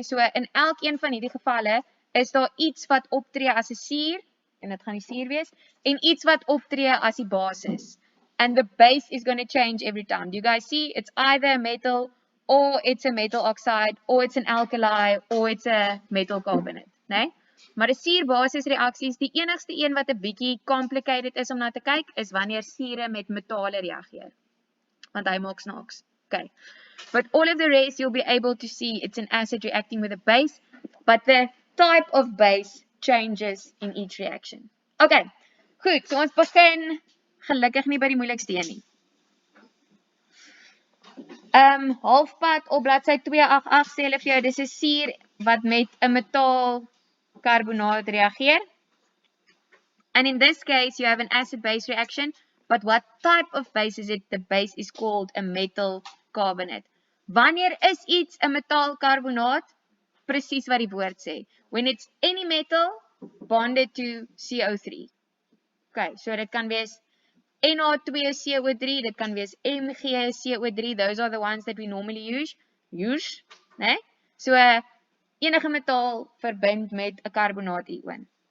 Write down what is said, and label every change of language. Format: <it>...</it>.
<af>So in elkeen van hierdie gevalle is daar iets wat optree as 'n suur en dit gaan die suur wees en iets wat optree as die basis.</af> <en>And the base is going to change every time. Do you guys see? It's either a metal or it's a metal oxide or it's an alkali or it's a metal carbonate, né?</en> <af>Maar die suur-basis reaksies, die enigste een wat 'n bietjie complicated is om na te kyk, is wanneer sure met metale reageer. Want hy maak snaaks. Okay.</af> <en>But all of the rest you'll be able to see it's an acid reacting with a base, but the type of base changes in each reaction.</en> <af>Okay. Goed, so ons begin gelukkig nie by die moeilikste een nie. Halfpad op bladsy 288 sê hulle vir jou dis 'n suur wat met 'n metaal carbonaat reageer.</af> <en>And in this case, you have an acid-base reaction. But what type of base is it? The base is called a metal carbonate.</en> <af>Wanneer is iets 'n metaalkarbonaat? Presies wat die woord sê.</af> <en>When it's any metal bonded to CO3.</en> <af>Okay, so dit kan wees Na2CO3, dit kan wees MgCO3.</af> <en>Those are the ones that we normally use, né?</en> <af>So enige metaal verbind met 'n karbonaat-ion.</af>